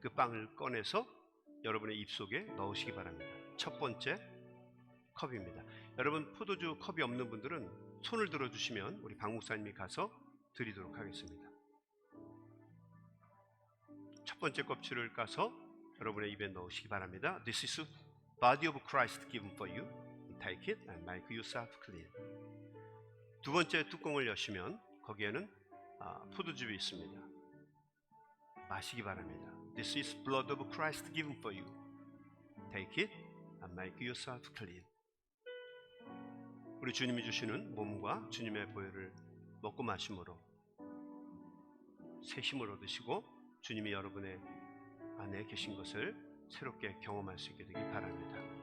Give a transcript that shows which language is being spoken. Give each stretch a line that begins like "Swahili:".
Korean: 그 빵을 꺼내서 여러분의 입속에 넣으시기 바랍니다. 첫 번째 컵입니다. 여러분 포도주 컵이 없는 분들은 손을 들어주시면 우리 박 목사님이 가서 드리도록 하겠습니다. 첫 번째 껍질을 까서 여러분의 입에 넣으시기 바랍니다.
English: This is body of Christ given for you. Take it and make yourself clean.
Korean: 두 번째 뚜껑을 여시면 거기에는 포도즙이 있습니다. 마시기 바랍니다.
English: This is blood of Christ given for you. Take it and make yourself clean.
Korean: 우리 주님이 주시는 몸과 주님의 보혈을 먹고 마심으로 새 힘을 얻으시고 주님이 여러분의 안에 계신 것을 새롭게 경험할 수 있게 되길 바랍니다.